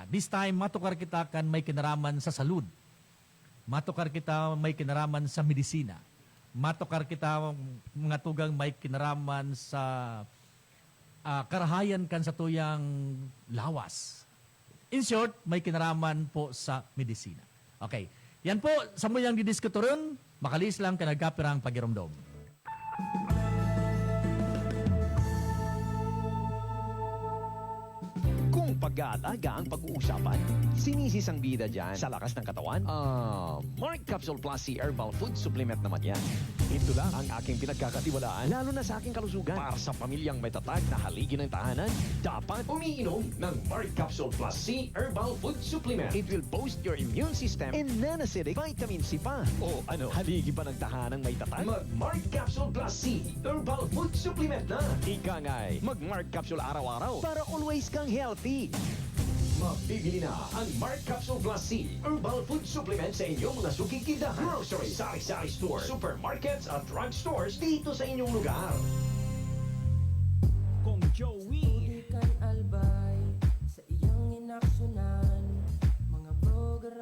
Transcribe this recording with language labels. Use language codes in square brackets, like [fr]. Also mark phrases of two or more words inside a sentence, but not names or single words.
[en] This time, [bik] matukar kita kan may kinaraman sa salud. Matukar kita may kinaraman sa medisina. Matukar kita mga tugang may kinaraman sa karahayan kan sa tuyang lawas. [en] In short, [bik] may kinaraman po sa medisina. [en] Okay. [bik] Yan po, samuyang didiskuto rin, makalis lang kanagkapirang pagiromdom. [tl] Pag-aalaga ang pag-uusapan. Sinisisang bida dyan sa lakas ng katawan. Mark Capsule Plus C Herbal Food Supplement naman yan. Ito lang ang aking pinagkakatiwalaan, lalo na sa aking kalusugan. Para sa pamilyang may tatag na haligi ng tahanan, dapat umiinom ng Mark Capsule Plus C Herbal Food Supplement. [en] It will boost your immune system and non-acidic vitamin C pa. [tl] O ano, haligi ba ng tahanang may tatag? Mag-Mark Capsule Plus C Herbal Food Supplement na. Ika nga'y mag-Mark Capsule araw-araw para always kang healthy. Mabibili na ang Mark Capsule Plus C Herbal Food Supplement sa inyong mga suking tindahan, grocery, sari-sari store, supermarkets at drugstores dito sa inyong lugar. [bik] Kung Joey Albay sa iyang inaksyonan, mga